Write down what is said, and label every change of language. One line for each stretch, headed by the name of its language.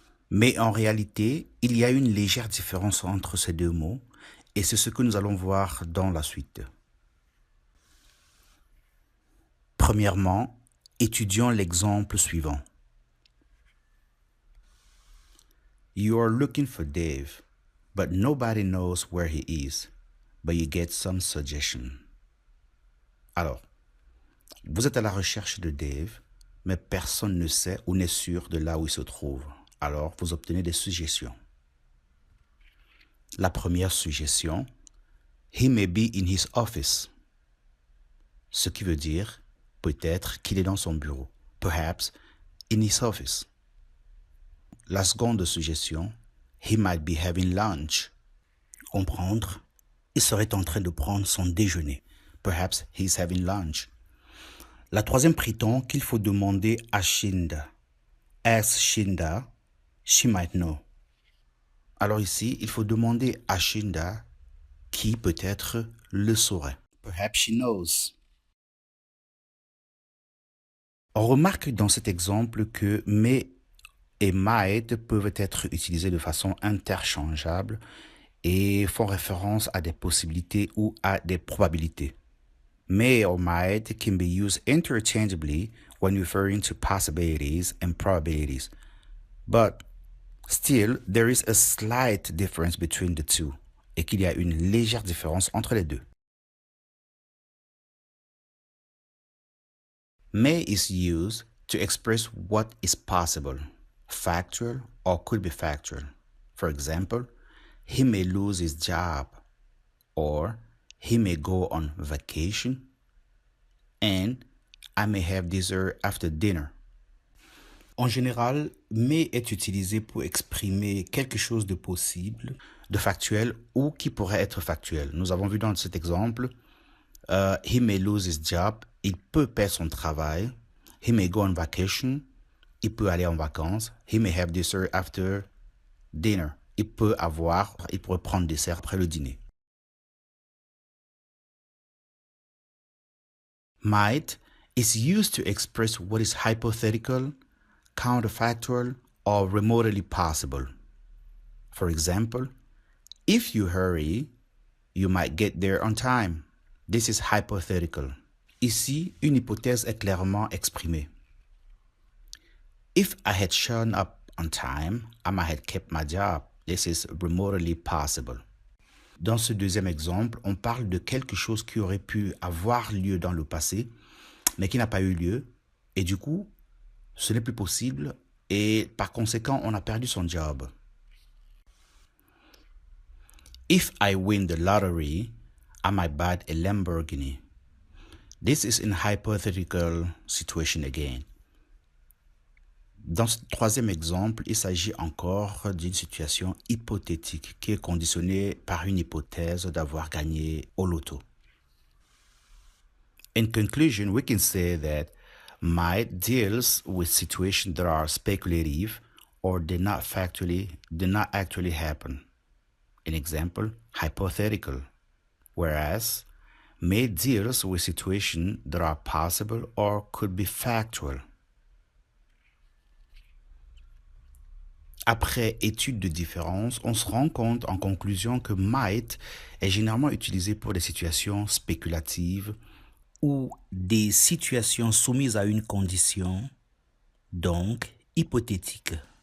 French: Mais en réalité, il y a une légère différence entre ces deux mots et c'est ce que nous allons voir dans la suite. Premièrement, étudions l'exemple suivant.
English: You are looking for Dave, but nobody knows where he is, but you get some suggestion.
French: Alors, vous êtes à la recherche de Dave, mais personne ne sait ou n'est sûr de là où il se trouve. Alors, vous obtenez des suggestions. La première suggestion,
English: he may be in his office.
French: Ce qui veut dire peut-être qu'il est dans son bureau.
English: Perhaps in his office.
French: La seconde suggestion,
English: he might be having lunch.
French: Comprendre, il serait en train de prendre son déjeuner.
English: Perhaps he's having lunch.
French: La troisième prétend qu'il faut demander à Shinda.
English: Ask Shinda, she might know.
French: Alors ici, il faut demander à Shinda qui peut-être le saurait.
English: Perhaps she knows.
French: On remarque dans cet exemple que may et might peuvent être utilisés de façon interchangeable et font référence à des possibilités ou à des probabilités.
English: May or might can be used interchangeably when referring to possibilities and probabilities, but still there is a slight difference between the two,
French: et qu'il y a une légère différence entre les deux.
English: May is used to express what is possible, factual or could be factual. For example, he may lose his job, or he may go on vacation, and I may have dessert after dinner.
French: En général, may est utilisé pour exprimer quelque chose de possible, de factuel ou qui pourrait être factuel. Nous avons vu dans cet exemple,
English: he may lose his job,
French: il peut perdre son travail.
English: He may go on vacation,
French: il peut aller en vacances.
English: He may have dessert after dinner,
French: il pourrait prendre dessert après le dîner.
English: Might is used to express what is hypothetical, counterfactual, or remotely possible. For example, if you hurry, you might get there on time. This is hypothetical.
French: Ici, une hypothèse est clairement exprimée.
English: If I had shown up on time, I might have kept my job. This is remotely possible.
French: Dans ce deuxième exemple, on parle de quelque chose qui aurait pu avoir lieu dans le passé, mais qui n'a pas eu lieu. Et du coup, ce n'est plus possible et par conséquent, on a perdu son job.
English: If I win the lottery, I might buy a Lamborghini. This is in hypothetical situation again.
French: Dans ce troisième exemple, il s'agit encore d'une situation hypothétique qui est conditionnée par une hypothèse d'avoir gagné au loto.
English: In conclusion, we can say that might deals with situations that are speculative or did not actually happen. An example, hypothetical, whereas may deals with situations that are possible or could be factual.
French: Après étude de différence, on se rend compte en conclusion que might est généralement utilisé pour des situations spéculatives ou des situations soumises à une condition, donc hypothétique.